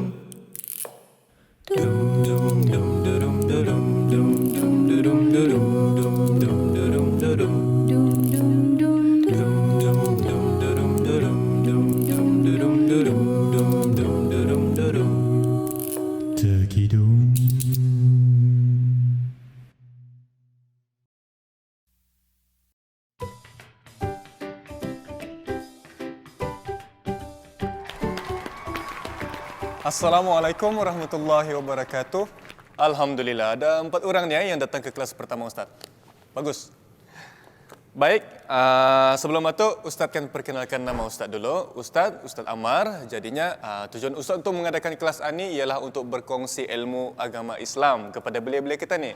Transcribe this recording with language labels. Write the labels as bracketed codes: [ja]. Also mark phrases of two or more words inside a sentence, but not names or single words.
[ms] Dum dum dum durum durum dum dum durum durum dum dum durum durum. Dum dum dum durum durum dum dum durum durum dum dum durum durum. Terkidung. [ar] السلام عليكم ورحمة الله وبركاته. [ms] Alhamdulillah, ada 4 orang ni yang datang ke kelas pertama Ustaz. Bagus. Baik, sebelum itu Ustaz kan perkenalkan nama Ustaz dulu. Ustaz Ammar. Jadinya tujuan Ustaz untuk mengadakan kelas ini ialah untuk berkongsi ilmu agama Islam kepada belia-belia kita ni.